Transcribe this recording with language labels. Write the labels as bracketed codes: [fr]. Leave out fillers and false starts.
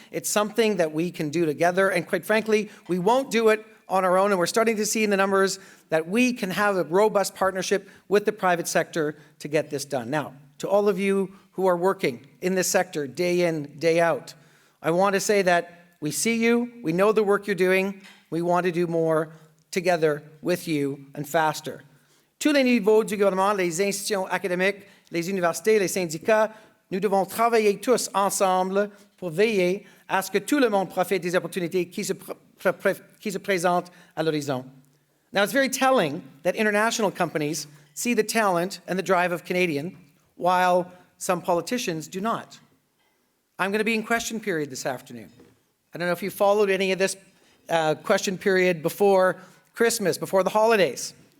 [en] It's something that we can do together. And quite frankly, we won't do it on our own. And we're starting to see in the numbers that we can have a robust partnership with the private sector to get this done. Now, to all of you who are working in this sector day in, day out, I want to say that we see you, we know the work you're doing, we want to do more together with you and faster. [fr] Tous les niveaux du gouvernement, les institutions académiques, les universités, les syndicats, nous devons travailler tous ensemble pour veiller à ce que tout le monde profite des opportunités qui se présentent à l'horizon. [en] Now, it's very telling that international companies see the talent and the drive of Canadian, while some politicians do not. I'm going to be in question period this afternoon. I don't know if you followed any of this question period before Christmas, before the holidays.